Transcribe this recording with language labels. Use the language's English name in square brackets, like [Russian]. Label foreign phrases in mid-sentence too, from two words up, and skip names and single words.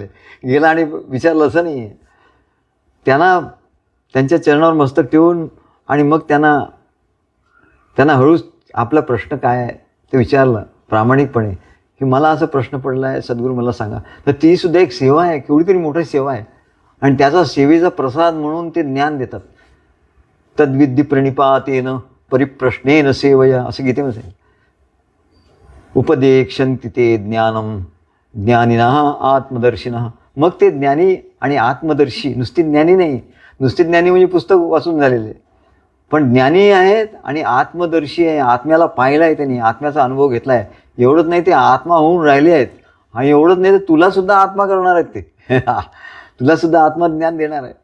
[Marathi] गेला आणि विचारलं असं नाही आहे. त्यांच्या चरणावर मस्तक ठेवून आणि मग त्यांना हळूच आपला प्रश्न काय आहे ते विचारलं प्रामाणिकपणे की मला असा प्रश्न पडला आहे सद्गुरू मला सांगा. तर ती सुद्धा एक सेवा आहे, केवढी तरी मोठी सेवा आहे. आणि त्याचा सेवेचा प्रसाद म्हणून ते ज्ञान देतात. [Sanskrit] तद्विद्धी प्रणिपातेन परिप्रश्नेन सेवया [Marathi] असं गीतेमध्ये सांगितलं. [Sanskrit] उपदेक्षन्ति ते ज्ञानम ज्ञानिनः आत्मदर्शिनः. [Marathi] मग ते ज्ञानी आणि आत्मदर्शी, नुसती ज्ञानी नाही, नुसती ज्ञानी म्हणजे पुस्तक वाचून झालेले, पण ज्ञानी आहेत आणि आत्मदर्शी आहे. आत्म्याला पाहिलं आहे त्यांनी, आत्म्याचा अनुभव घेतला आहे. एवढंच नाही, ते आत्मा होऊन राहिले आहेत. आणि एवढंच नाही तर तुलासुद्धा आत्मा करणार आहेत ते तुलासुद्धा आत्मज्ञान देणार आहे.